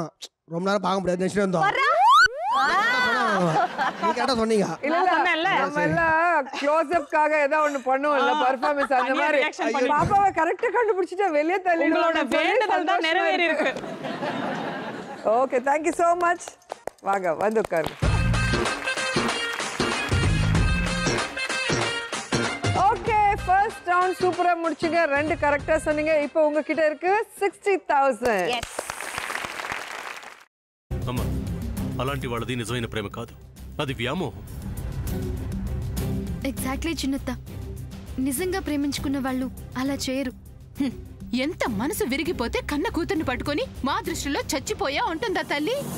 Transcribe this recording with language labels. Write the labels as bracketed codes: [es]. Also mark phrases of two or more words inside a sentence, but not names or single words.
[ta] ரொம்ப நேரம் பார்க்க முடியாது நினைச்சிட்டு வந்தோம். நீ கரெக்டா சொன்னீங்க. இல்ல நம்ம எல்லாம் க்ளோஸ் அப்காக ஏதோ ஒன்னு பண்ணுவோம்ல பெர்ஃபார்மன்ஸ் அந்த மாதிரி. பாப்பாவை கரெக்டா கண்டுபிடிச்சிட்டா வெளிய தள்ளிடுவோம். வேண்டுதல் தான் நிறைவேறி இருக்கு. [en] okay thank you so much. [ta] வாங்க வந்து உட்காருங்க. ஓகே [en] first round [ta] சூப்பரா முடிச்சீங்க. ரெண்டு கரெக்ட்டா சொன்னீங்க. இப்போ உங்ககிட்ட இருக்கு 60,000. எஸ். [te] అమ్మా అలాంటి వాళ్ళది నిజమైన ప్రేమ కాదు, అది వ్యామోహం. ఎగ్జాక్ట్లీ చిన్నత్త. నిజంగా ప్రేమించుకున్న వాళ్ళు అలా చేయరు. ఎంత మనసు విరిగిపోతే కన్న కూతుర్ని పట్టుకొని మా దృష్టిలో చచ్చిపోయా ఉంటుందా తల్లి?